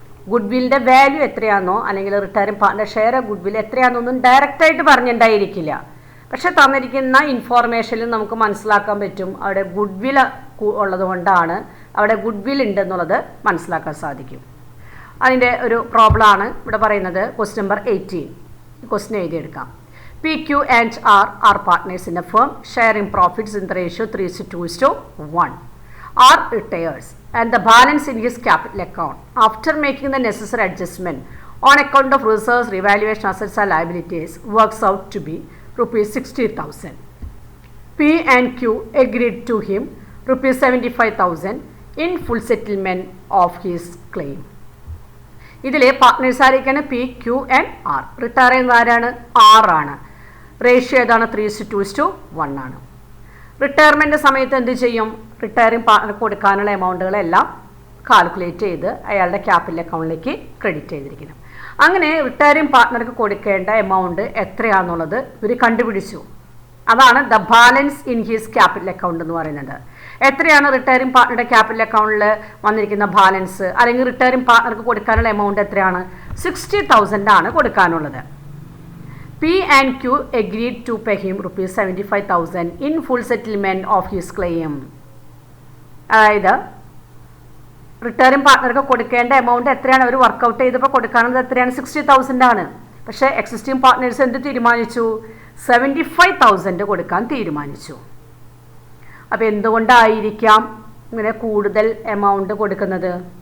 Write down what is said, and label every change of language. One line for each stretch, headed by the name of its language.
Malayalam: Good വില്ലിൻ്റെ value എത്രയാണെന്നോ അല്ലെങ്കിൽ retiring partner share good will എത്രയാണെന്നൊന്നും ഡയറക്റ്റായിട്ട് പറഞ്ഞിട്ടുണ്ടായിരിക്കില്ല. പക്ഷെ തന്നിരിക്കുന്ന ഇൻഫോർമേഷനിൽ നമുക്ക് മനസ്സിലാക്കാൻ പറ്റും അവിടെ ഗുഡ് വിൽ ഉള്ളത് കൊണ്ടാണ് അവിടെ ഗുഡ് വിൽ ഉണ്ടെന്നുള്ളത് മനസ്സിലാക്കാൻ സാധിക്കും. അതിൻ്റെ ഒരു പ്രോബ്ലമാണ് ഇവിടെ പറയുന്നത്. Question number 18. Question എഴുതിയെടുക്കാം.
English: PQ and R are partners in a firm, sharing profits in the ratio 3:2:1. R retires and the balance in his capital account after making the necessary adjustment on account of reserves, revaluation, assets and liabilities works out to be ₹60,000. P and Q agreed to him ₹75,000 in full settlement of his claim.
Malayalam: ഇതിലെ partners ആയിരിക്കാണ് PQ and R. Retire ചെയ്യുന്ന ആരാണ്? R ആണ്. Ratio ഏതാണ്? 3:2:1 ആണ്. Retirement സമയത്ത് എന്ത് ചെയ്യും? Retiring partner കൊടുക്കാനുള്ള എമൗണ്ടുകളെല്ലാം കാൽക്കുലേറ്റ് ചെയ്ത് അയാളുടെ ക്യാപിറ്റൽ അക്കൗണ്ടിലേക്ക് ക്രെഡിറ്റ് ചെയ്തിരിക്കണം. അങ്ങനെ റിട്ടയറിംഗ് പാർട്ട്ണർക്ക് കൊടുക്കേണ്ട എമൗണ്ട് എത്രയാണെന്നുള്ളത് ഇവർ കണ്ടുപിടിച്ചു. അതാണ്
English: the balance in his capital account
Malayalam: എന്ന് പറയുന്നത്. എത്രയാണ് റിട്ടയറിംഗ് പാർട്ട്ണറുടെ ക്യാപിറ്റൽ അക്കൗണ്ടിൽ വന്നിരിക്കുന്ന ബാലൻസ്, അല്ലെങ്കിൽ റിട്ടയറിംഗ് പാർട്ട്ണർക്ക് കൊടുക്കാനുള്ള എമൗണ്ട് എത്രയാണ്? 60,000 ആണ് കൊടുക്കാനുള്ളത്.
English: P and Q agreed to pay him ₹75,000 in full settlement of his claim.
Malayalam: അതായത് റിട്ടയറിംഗ് പാർട്ട്ണർക്ക് കൊടുക്കേണ്ട എമൗണ്ട് എത്രയാണ് അവർ വർക്കൗട്ട് ചെയ്തപ്പോൾ കൊടുക്കാനുള്ളത് എത്രയാണ്? 60,000 ആണ്. പക്ഷേ എക്സിസ്റ്റിംഗ് പാർട്ട്നേഴ്സ് എന്ത് തീരുമാനിച്ചു? 75,000 കൊടുക്കാൻ തീരുമാനിച്ചു. അപ്പോൾ എന്തുകൊണ്ടായിരിക്കാം ഇങ്ങനെ കൂടുതൽ എമൗണ്ട് കൊടുക്കുന്നത്?